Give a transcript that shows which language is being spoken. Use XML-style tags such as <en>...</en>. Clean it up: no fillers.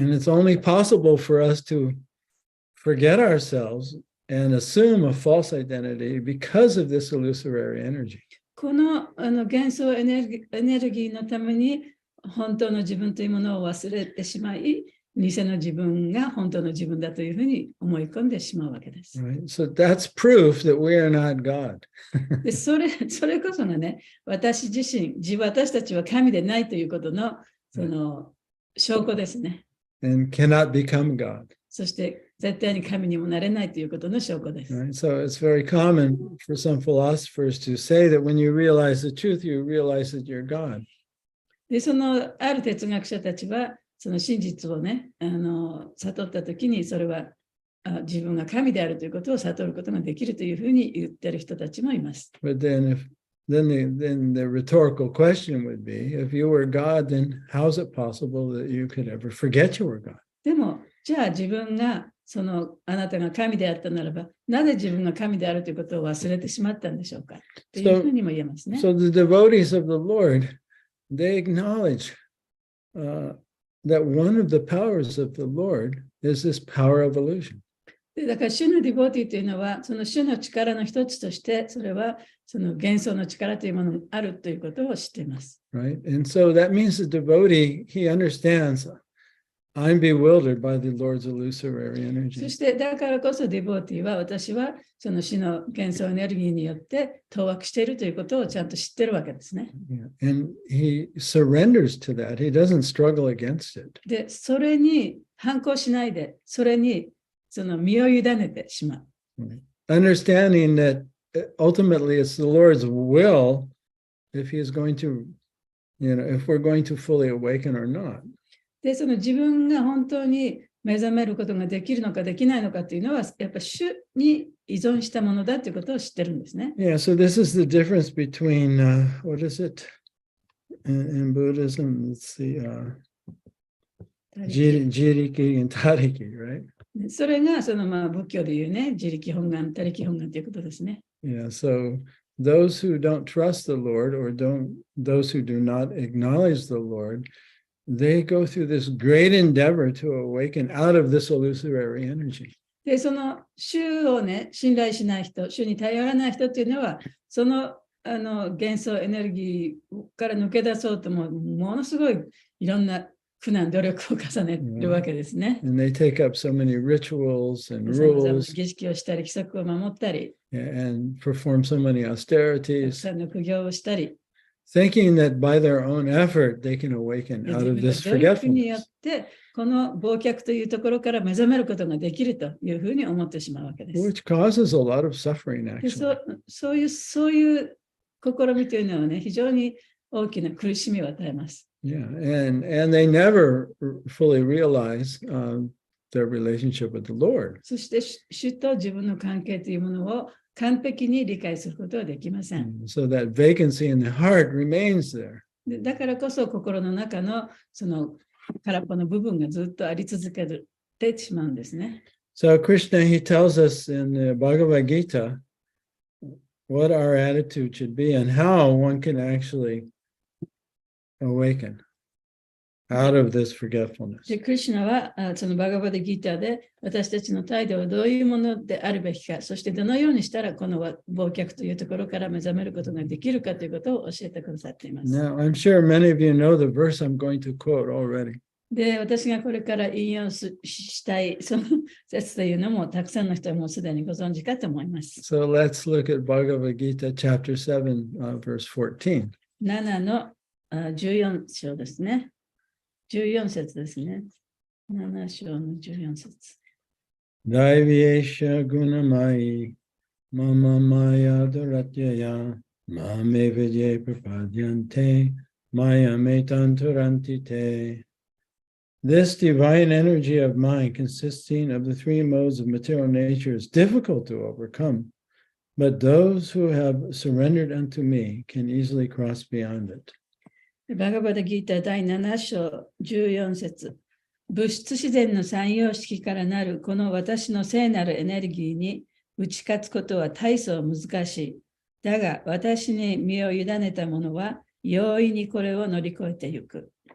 <en>And it's only possible for us to forget ourselves and assume a false identity because of this illusory energy.</en> <ja>この幻想エネルギーのために本当の自分というものを忘れてしまい、偽の自分が本当の自分だというふうに思い込んでしまうわけです。</ja> <en>Right? So that's proof that we are not God.</en> <ja>でそれこそがね、私たちは神でないということのその証拠ですね。</ja> <en>And cannot become God.</en> <ja>そして絶対に神にもなれないということの証拠です。</ja> <en>Right? So it's very common for some philosophers to say that when you realize the truth, you realize that you're God.</en> <ja>で、ある哲学者たちは、その真実をね、悟ったときに、それは自分が神であるということを悟ることができるというふうに言ってる人たちもいます。</ja> <en>But then the rhetorical question would be, if you were God, then how is it possible that you could ever forget you were God?</en> <ja>でも、じゃあ自分があなたが神であったならば、なぜ自分が神であるということを忘れてしまったんでしょうかというふうにも言えますね。</ja> <en>So the devotees of the Lord, they acknowledge that one of the powers of the Lord is this power of illusion.</en> <ja>でだから、主のディボーティーというのは、その主の力の一つとして、それはその幻想の力というものがあるということを知っています。</ja> <en>Right? And so that means the devotee, he understands, I'm bewildered by the Lord's illusory</en> <ja>そ</ja> <en>energy.</en> <ja>してだからこそディボーティーは私はその死の幻想エネルギーによって当惑しているということをちゃんと知ってるわけですね。</ja> <en>Yeah. And he surrenders to that. He doesn't struggle against it.</en> <ja>で、それに反抗しないで、それにその身を委ねてしまう。</ja> <en>Right? Understanding that ultimately it's the Lord's will if he is going to, if we're going to fully awaken or not.</en> <ja>で、その自分が本当に目覚めることができるのかできないのかというのは、やっぱり主に依存したものだということを知ってるんですね。</ja> <en>Yeah, so this is the difference between, what is it? In Buddhism, it's the jiriki and tariki, right?</en> <ja>それがその仏教でいうね、自力本願、他力本願ということですね。</ja> <en>Yeah, so those who don't trust the Lord or those who do not acknowledge the Lord, they go through this great endeavor to awaken out of this illusory energy.</en> <ja>で、その主をね、信頼しない人、主に頼らない人っていうのは、その幻想エネルギーから抜け出そうとものすごいいろんな苦難、努力を重ねるわけですね。</ja> <en>And they take up so many rituals and</en> <ja>さまざまな</ja> <en>rules</en> <ja>儀式をしたり、規則を守ったり、</ja> <en>and perform so many</en> <ja>たく</ja> <en>austerities,</en> <ja>さんの苦行をしたり、</ja> <en>thinking that by their own effort they can awaken</en> <ja>で</ja> <en>out</en> <ja>自分の</ja> <en>this</en> <ja>努力によっ</ja> <en>forgetfulness.</en> <ja>て、この忘却というところから目覚めることができるというふうに思ってしまうわけです。</ja> <en>Which causes a lot of suffering,</en> <ja>で</ja> <en>actually.</en> <ja>そういう試みというのはね、非常に大きな苦しみを与えます。</ja> <en>Yeah, and they never fully realize their relationship with the Lord.</en> <ja>そして主と自分の関係というものを完璧に理解することはできません。</ja> <en>So that vacancy in the heart remains there.</en> <ja>でだからこそ心の中のその空っぽの部分がずっとあり続けてしまうんですね。</ja> <en>So Krishna, he tells us in the Bhagavad Gita what our attitude should be and how one can actually awaken out of this forgetfulness.</en> <ja>で、クリシュナはそのバガバダギーターで私たちの態度はどういうものであるべきか、そしてどのようにしたらこの忘却というところから目覚めることができるかということを教えてくださっています。</ja> <en>Now, I'm sure many of you know the verse I'm going to quote already.</en> <ja>で、私がこれから引用したいその説というのもたくさんの人はもうすでにご存知かと思います。</ja> <en>So let's look at Bhagavad Gita chapter 7, verse 14.</en> <ja>7の14章ですね。14節ですね。 7章の14節。</ja> <sa>Daivyesha gunamai Mama Maya Duratyaya Mame Vijay Prapadyante Maya Metan Turantite.</sa> <en>This divine energy of mind, consisting of the three modes of material nature, is difficult to overcome, but those who have surrendered unto me can easily cross beyond it.</en> <ja>バガバダギーター第7章14節。物質自然の三様式からなるこの私の聖なるエネルギーに打ち勝つことは大層難しい。だが私に身を委ねた者は容易にこれを乗り越えてゆく。</ja>